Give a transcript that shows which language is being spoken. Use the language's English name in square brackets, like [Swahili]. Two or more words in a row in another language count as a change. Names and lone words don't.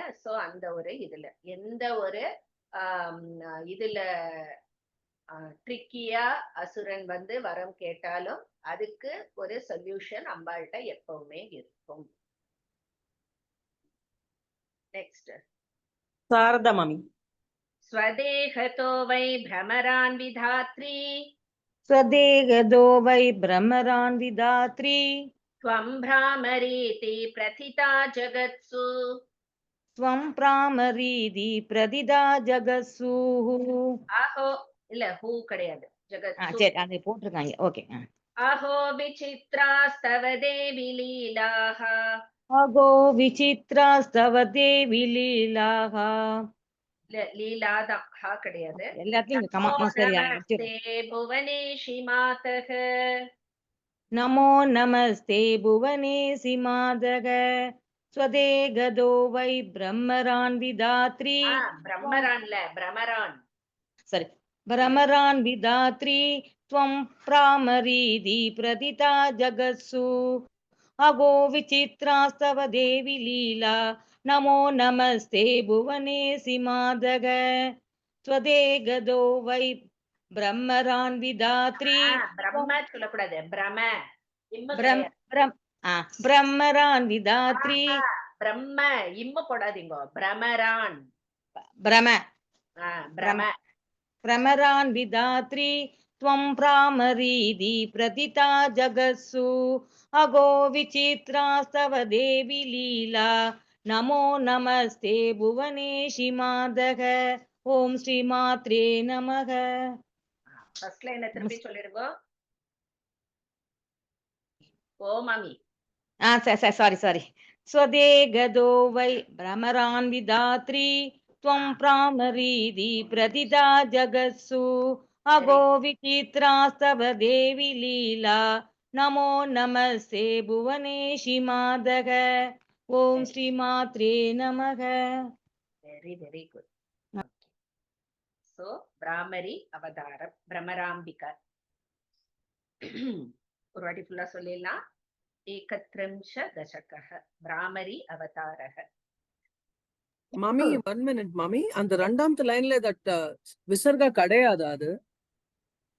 [Tamil] சோ அந்த ஒரு இதுல எந்த ஒரு இதுல ட்ரிக்கியா அசுரன் வந்து வரம் கேட்டாலும் அதுக்கு ஒரு சொல்யூஷன் அம்பாள்கிட்ட எப்பவுமே இருக்கும். நெக்ஸ்ட் சாரதா மாமி. [Sanskrit] स्वदेहतो वै भ्रमरान् विधात्री स्वदेहदो वै भ्रमरान् विधात्री त्वं भ्रामरीति प्रथिता जगत्सु त्वं भ्रामरीति प्रथिता जगत्सु. [Tamil] आहो இல்ல ஹூ கிடையாது, ஜகத்சு. சரி, அது போட்டிருக்காங்க. ஓகே. [Sanskrit] अहो विचित्रास्तव देवी लीलाः अगो विचित्रास्तव देवी लीलाः. [Tamil] லீலாதான், ஹா கிடையாது. எல்லாத்தையும் கமா [Sanskrit] नमस्ते भुवनेशि मातः नमो नमस्ते भुवनेशि मातः स्वदेहतो वै भ्रमरान् विधात्री. [Tamil] பிரம்மரான்ல பிரமரான், [Sanskrit] சரி, भ्रमरान् विधात्री त्वं प्रामरीति प्रथिता जगत्सु. अगो विचित्रास्तव देवी लीला नमो नमस्ते भुवनेसि मादग स्वदेगदो वै ब्रह्मरान् विधात्री. [Tamil] பிரம்ம சொல்லக்கூடாது, பிரம [Sanskrit] ब्रह्मरान् विधात्री. [Tamil] பிரம்ம இம்ம போடாதீங்க, பிரமரான். பிரம பிரம [Sanskrit] भ्रमरान् विधात्री त्वं प्रामरीति प्रथिता जगत्सु. अगो विचित्रास्तव देवी लीला नमो नमस्ते भुवनेशि मादग. ओम श्री मात्रे नमः. [English] first line [Tamil] திருப்பி சொல்லிருங்க. ஓ மாமி. சாரி. [Sanskrit] स्वदेगदो वै भ्रमरान् विधात्री त्वं प्रामरीति प्रथिता जगत्सु. अगो विचित्रास्तव देवी लीला नमो नमस्ते भुवनेशि मादग. ओम श्री मात्रे नमः. [English] very very good. [Tamil] சோ பிராமரி அவதாரம், பிரமராம்பிகா. ஒரு வாட்டி ஃபுல்லா சொல்லிடலாம். 31 [Sanskrit] दशकः भ्रामरी अवतारः. [Tamil] மாமி 1 minute மாமி, அந்த 2வது லைன்ல தட் விசர்கா கிடையாது அது.